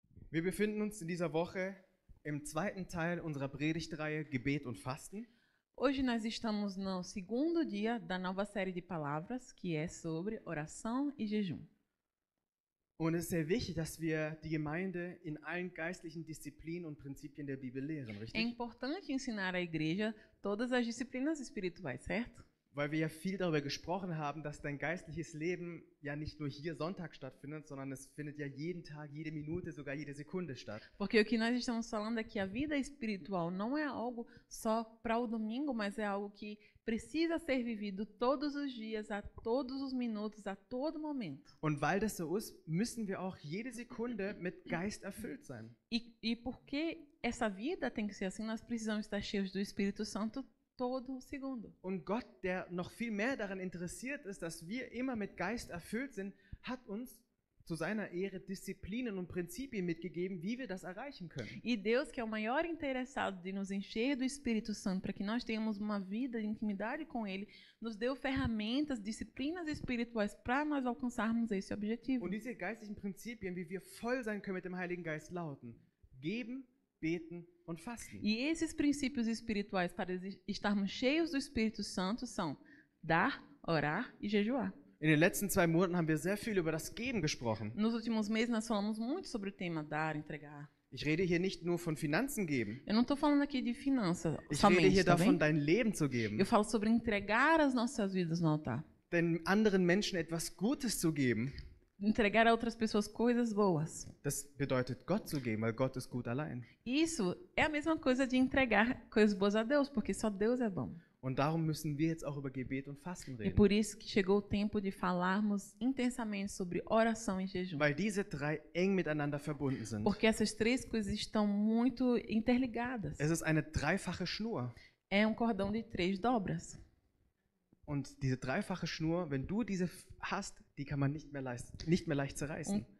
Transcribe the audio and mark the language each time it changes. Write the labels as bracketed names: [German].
[German] Wir befinden uns in dieser Woche im zweiten Teil unserer Predigtreihe Gebet und Fasten. [Portuguese] Hoje nós estamos no segundo dia da nova série de palavras, que é sobre oração e jejum. [German] Und es ist sehr wichtig, dass wir die Gemeinde in allen geistlichen Disziplinen und Prinzipien der Bibel lehren, [Portuguese] É [German] richtig? [Portuguese] importante ensinar à igreja todas as disciplinas espirituais, certo? [German] Weil wir ja viel darüber gesprochen haben, dass dein geistliches Leben ja nicht nur hier Sonntag stattfindet, sondern es findet ja jeden Tag, jede Minute, sogar jede Sekunde statt. [Portuguese] Porque o que nós estamos falando é que a vida espiritual não é algo só para o domingo, mas é algo que precisa ser vivido todos os dias, a todos os minutos, a todo momento. [German] Und weil das so ist, müssen wir auch jede Sekunde mit Geist erfüllt sein. [Portuguese] E porque essa vida tem que ser assim, nós precisamos estar cheios do Espírito Santo todo segundo. [German] Und Gott, der noch viel mehr daran interessiert ist, dass wir immer mit Geist erfüllt sind, hat uns zu seiner Ehre Disziplinen und Prinzipien mitgegeben, wie wir das erreichen können. [Portuguese] E Deus, que é o maior interessado de nos encher do Espírito Santo para que nós tenhamos uma vida de intimidade com Ele, nos deu ferramentas, disciplinas espirituais para nós alcançarmos esse objetivo. [German] Und diese geistlichen Prinzipien, wie wir voll sein können mit dem Heiligen Geist, lauten: Geben, beten und fasten. [Portuguese] E esses princípios espirituais para estarmos cheios do Espírito Santo são dar, orar e jejuar. [German] In den letzten 2 Monaten haben wir sehr viel über das Geben gesprochen. [Portuguese] Nos últimos meses nós falamos muito sobre o tema dar, entregar. [German] Ich rede hier nicht nur von Finanzen geben. [Portuguese] Eu não estou falando aqui de finanças [German] Ich rede [Portuguese] somente, [German] hier [Portuguese] tá [German] davon, [Portuguese] bem? [German] dein Leben zu geben. [Portuguese] Eu falo sobre entregar as nossas vidas no altar. [German] Den anderen Menschen etwas Gutes zu geben. [Portuguese] Entregar a outras pessoas coisas boas. [German] Das bedeutet, Gott zu geben, weil Gott ist gut allein. [Portuguese] Isso é a mesma coisa de entregar coisas boas a Deus, porque só Deus é bom. [German] Und darum müssen wir jetzt auch über Gebet und Fasten [Portuguese] E [German] reden. [Portuguese] por isso que chegou o tempo de falarmos intensamente sobre oração e jejum. [German] Weil diese 3 eng miteinander verbunden sind. [Portuguese] Porque essas três coisas estão muito interligadas. [German] Es ist eine dreifache Schnur. [Portuguese] É um cordão de 3 dobras. [German] Und diese dreifache Schnur, wenn du diese hast, die kann man nicht mehr leicht zerreißen.